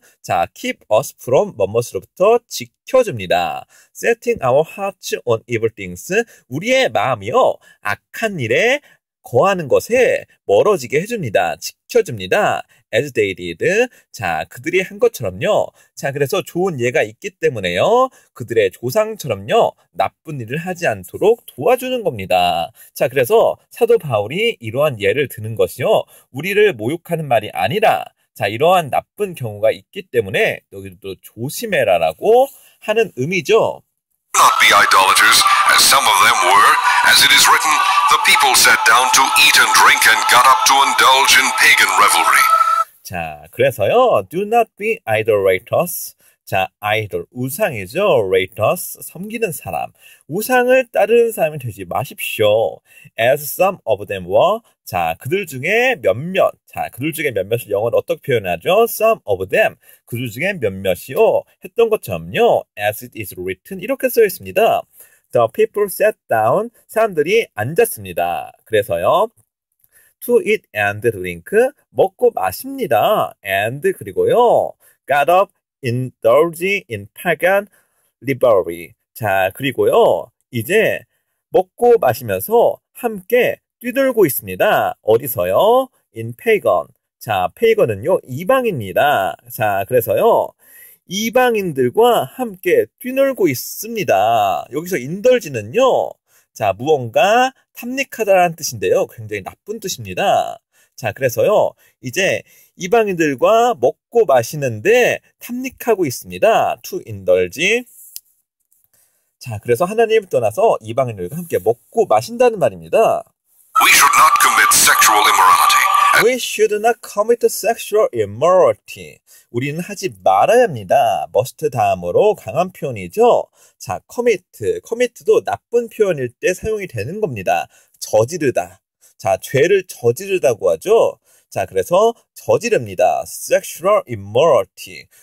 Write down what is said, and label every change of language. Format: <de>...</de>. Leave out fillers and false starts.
<ko>자,</ko> <en>keep us from</en> <ko>뭐뭐로부터 지켜줍니다.</ko> <en>setting our hearts on evil things.</en> <ko>우리의 마음이요, 악한 일에 거하는 것에 멀어지게 해줍니다. 지켜줍니다.</ko> <en>as they did.</en> <ko>자, 그들이 한 것처럼요. 자, 그래서 좋은 예가 있기 때문에요. 그들의 조상처럼요. 나쁜 일을 하지 않도록 도와주는 겁니다. 자, 그래서 사도 바울이 이러한 예를 드는 것이요. 우리를 모욕하는 말이 아니라, 자, 이러한 나쁜 경우가 있기 때문에 너희도 조심해라라고 하는 의미죠.</ko> <en>Not be idolaters, as some of them were. As it is written, the people sat down to eat and drink and got up to indulge in pagan revelry. 자, 그래서요, do not be idolaters.</en> <ko>자, idol, 우상이죠. raters, 섬기는 사람. 우상을 따르는 사람이 되지 마십시오.</ko> <en>As some of them were. 자,</en> <ko>그들 중에 몇몇. 자, 그들 중에 몇몇을 영어로 어떻게 표현하죠?</ko> <en>Some of them.</en> <ko>그들 중에 몇몇이요. 했던 것처럼요.</ko> <en>As it is written.</en> <ko>이렇게 써 있습니다.</ko> <en>The people sat down.</en> <ko>사람들이 앉았습니다. 그래서요.</ko> <en>to eat and drink.</en> <ko>먹고 마십니다. and 그리고요.</ko> <en>got up, indulge in pagan revelry.</en> <ko>자, 그리고요. 이제 먹고 마시면서 함께 뛰놀고 있습니다. 어디서요?</ko> <en>in pagan.</en> <ko>자, pagan은요. 이방입니다. 자, 그래서요. 이방인들과 함께 뛰놀고 있습니다. 여기서 indulge는요. 자, 무언가 탐닉하다라는 뜻인데요. 굉장히 나쁜 뜻입니다. 자, 그래서요. 이제 이방인들과 먹고 마시는데 탐닉하고 있습니다.</ko> <en>to indulge.</en> <ko>자, 그래서 하나님을 떠나서 이방인들과 함께 먹고 마신다는 말입니다.</ko> <en>We should not commit sexual immorality. We should not commit sexual immorality.</en> <ko>우리는 하지 말아야 합니다. must 다음으로 강한 표현이죠. 자, commit도 나쁜 표현일 때 사용이 되는 겁니다. 저지르다. 자, 죄를 저지르다고 하죠. 자, 그래서 저지릅니다.</ko> <en>sexual immorality.</en>